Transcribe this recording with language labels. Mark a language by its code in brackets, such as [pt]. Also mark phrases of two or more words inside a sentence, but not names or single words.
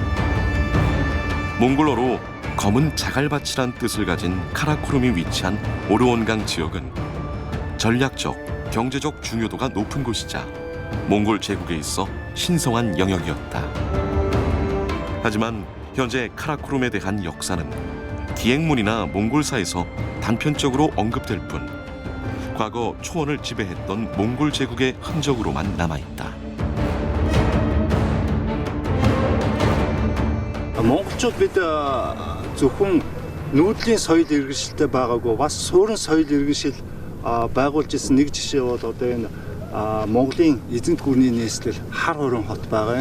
[ko] 몽골어로 검은 자갈밭이란 뜻을 가진 카라코룸이 위치한 오르온강 지역은 전략적, 경제적 중요도가 높은 곳이자 몽골 제국에 있어 신성한 영역이었다. 하지만 현재 카라코룸에 대한 역사는 기행문이나 몽골사에서 단편적으로 언급될 뿐 과거 초원을 지배했던 몽골 제국의 흔적으로만 남아있다. [mn] Монголчууд бид зөвхөн нүүдлийн соёл иргэншилтэй байгаагүй бас суурин соёл иргэншил байгуулж ирсэн нэг жишээ бол одоо энэ Монголын эзэнт гүрний нийслэл хар хорон хот байгаа.